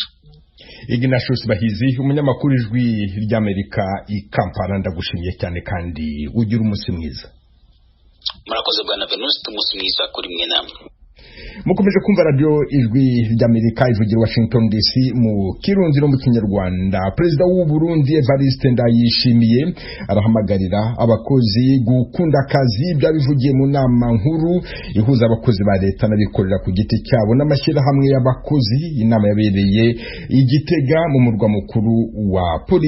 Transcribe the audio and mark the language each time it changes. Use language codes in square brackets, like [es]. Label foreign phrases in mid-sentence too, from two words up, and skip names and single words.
[rn] Ignatius Bahizi, umunyamakuru ijwi ry'Amerika i Kampala, ndagushimiye cyane kandi ugira umunsi mwiza. Murakoze bwana Venuste, umunsi mwiza kuri mwe namwe. [rw] Mukomeje kumva radio ijwi ry'Amerika ivugira Washington DC mu Kirundi no mu Kinyarwanda. Perezida w'u Burundi Evariste Ndayishimiye arahamagarira abakozi gukunda akazi, byabivugiye mu nama nkuru ihuza abakozi ba leta n'abikorera ku giti cyabo n'amashyirahamwe y'abakozi. Inama yabereye i Gitega mu murwa mukuru wa politiki.